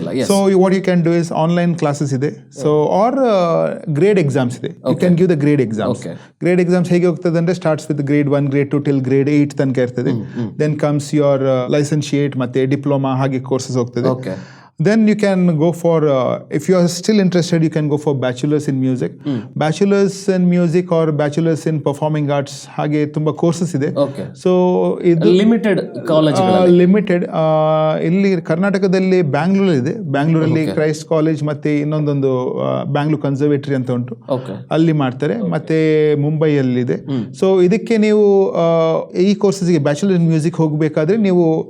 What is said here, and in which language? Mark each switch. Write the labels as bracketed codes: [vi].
[en] So what you can do is online classes ಇದೆ. So are grade exams ಇದೆ, you can give the grade exams. [kn] Grade exams ಹೇಗೆ ಹೋಗ್ತದೆ ಅಂದ್ರೆ [en] starts with grade 1, [kn] grade 2 till grade 8 ತನಕ ಇರ್ತದೆ. [en] then comes your licentiate [kn] ಮತ್ತೆ diploma, ಹಾಗೆ courses ಹೋಗ್ತದೆ. [en] Then you can go for, if you are still interested, you can go for bachelors in music. Bachelors in music or bachelors in performing arts, [kn] ಹಾಗೆ ತುಂಬ courses ಇದೆ. So ಇದು [en] limited [kn] limited ಇಲ್ಲಿ ಕರ್ನಾಟಕದಲ್ಲಿ ಬ್ಯಾಂಗ್ಳೂರಲ್ಲಿ ಇದೆ. ಬ್ಯಾಂಗ್ಳೂರಲ್ಲಿ ಕ್ರೈಸ್ಟ್ ಕಾಲೇಜ್ ಮತ್ತೆ ಇನ್ನೊಂದೊಂದು ಬ್ಯಾಂಗ್ಳೂರ್ ಕನ್ಸರ್ವೇಟರಿ ಅಂತ ಉಂಟು, ಅಲ್ಲಿ ಮಾಡ್ತಾರೆ. ಮತ್ತೆ ಮುಂಬೈಯಲ್ಲಿದೆ. ಸೊ ಇದಕ್ಕೆ ನೀವು ಈ ಕೋರ್ಸಸ್ಗೆ ಬ್ಯಾಚುಲರ್ ಇನ್ ಮ್ಯೂಸಿಕ್ ಹೋಗಬೇಕಾದ್ರೆ ನೀವು